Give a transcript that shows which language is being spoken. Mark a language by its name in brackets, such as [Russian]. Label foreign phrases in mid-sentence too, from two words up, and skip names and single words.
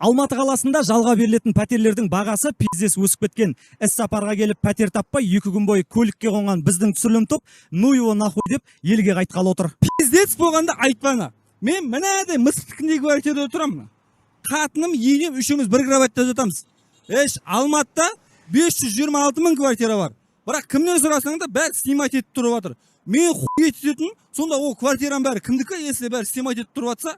[Kazakh] Алматы қаласында жалға берілетін пәтерлердің бағасы пиздес өсіп кеткен. Іс сапарға келіп пәтер таппай 2 күн бойы көлікке қонған біздің түсірілім топ [Russian] ну его нахуй [Kazakh] деп елге қайтқалы отыр. Пиздец болғанда айтпаңа. Мен мынадай мысықтікіндей квартирада отырамын. Қатыным, енем үшеуміз бір кроватьта жатамыз. Алматыда 526 мың квартира бар. Бірақ кімнен сұрасаң да бәрі снимать етіп тұрып жатыр. Мен хуй ететін, сонда ол квартираның бәрі кімдікі, если бәрі снимать етіп тұрып жатса?